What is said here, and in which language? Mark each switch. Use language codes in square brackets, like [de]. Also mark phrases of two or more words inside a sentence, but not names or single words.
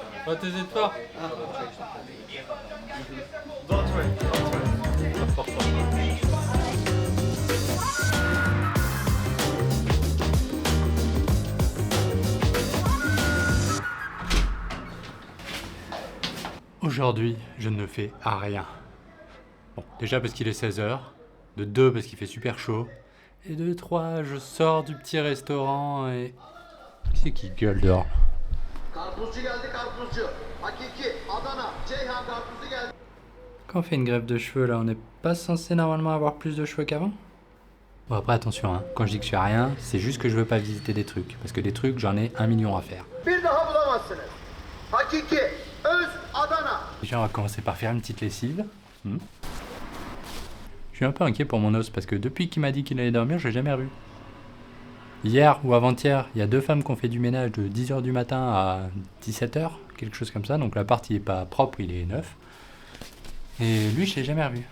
[fr] Oh, t'hésites pas. [en] Don't worry, don't worry. [fr] Aujourd'hui, je ne fais rien. Bon, déjà parce qu'il est 16h, de 2 parce qu'il fait super chaud, et de 3, je sors du petit restaurant et... Qui c'est qui gueule dehors? [tr] Karpuzcu geldi karpuzcu. Hakiki Adana Ceyhan karpuzu geldi. [fr] Quand on fait une greffe de cheveux là, on n'est pas censé normalement avoir plus de cheveux qu'avant? Bon après attention, hein. Quand je dis que je fais rien, c'est juste que je veux pas visiter des trucs. Parce que des trucs, j'en ai 1 million à faire. [tr] Bir daha bulamazsınız. Hakiki öz Adana. [fr] Déjà on va commencer par faire une petite lessive. Je suis un peu inquiet pour mon os parce que depuis qu'il m'a dit qu'il allait dormir, je l'ai jamais revu. Hier ou avant-hier, il y a 2 femmes qui ont fait du ménage de 10h du matin à 17h, quelque chose comme ça. Donc l'appart il est pas propre, il est neuf. Et lui, je l'ai jamais revu.